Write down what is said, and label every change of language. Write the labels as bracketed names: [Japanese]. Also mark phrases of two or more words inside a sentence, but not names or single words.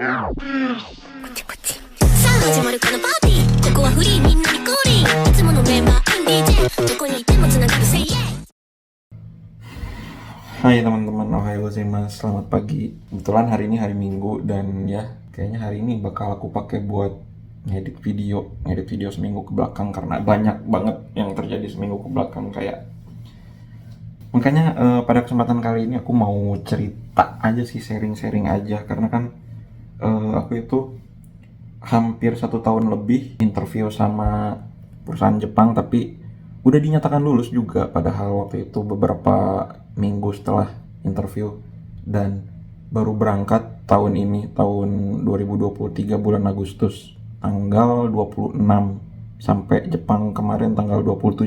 [Japanese] こっちこっちさあ始まるこのパーティーここはフリーみんなに降臨いつものメンバー DJ どこにいてもつながる [English] Say yeah [Indonesian] Hai teman-teman, [Japanese] おはようございます, [Indonesian] selamat pagi. Kebetulan hari ini hari Minggu dan ya kayaknya hari ini bakal aku pakai buat ngedit video seminggu ke belakang karena banyak banget yang terjadi seminggu ke belakang kayak. Makanya pada kesempatan kali ini aku mau cerita aja sih, sharing-sharing aja karena kan aku itu hampir 1 tahun lebih interview sama perusahaan Jepang tapi udah dinyatakan lulus juga, padahal waktu itu beberapa minggu setelah interview dan baru berangkat tahun ini, tahun 2023 bulan Agustus tanggal 26 sampai Jepang kemarin tanggal 27.